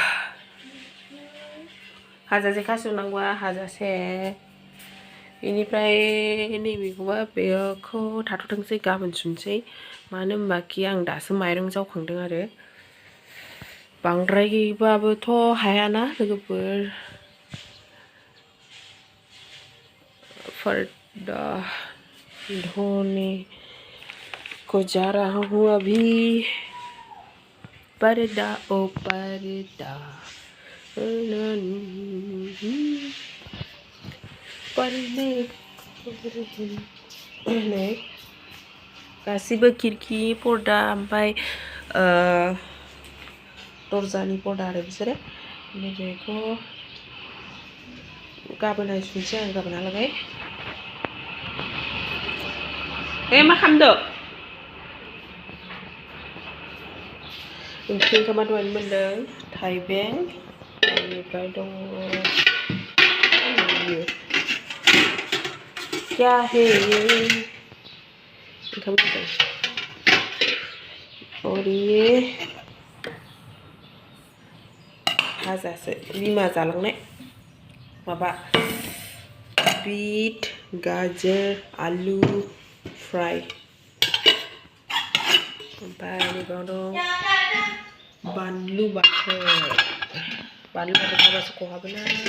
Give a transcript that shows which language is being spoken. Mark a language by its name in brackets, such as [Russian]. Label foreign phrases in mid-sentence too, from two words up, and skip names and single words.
[Bodo] हाजासे सुनांगौआ हाजासे बेनिफ्राय नैबेखौबा बेखौ थाथ'थोंसै गाबोन सुनोसै मानो होनबा कि आं दासो माइरं जावखांदों आरो बांद्रायबाबोथ' हायाना लोगोफोर [Hindi] पर्दा धोने को जा रहा हूँ अभी पर्दा [Bodo] ओ पर्दा पर्दे गासिबो खिरखि पर्दा ओमफ्राय दरजानि पर्दा आरो बिसोरो बेखौ गाबोनहाय सुनोसै आं गाबोनहालागै मा खालामदों ओंख्रि ओंखामा दहायनो मोनदों थाइबें बेनिफ्राय दङ [Hindi] क्या है ये [Bodo] ओंखाम गोजां और ये भाजासो बिमा जालांनाय माबा बीट गाजर आलु फ्राय ओमफ्राय नैबेयाव दं बानलु बाथोन थाबासो खहाबोना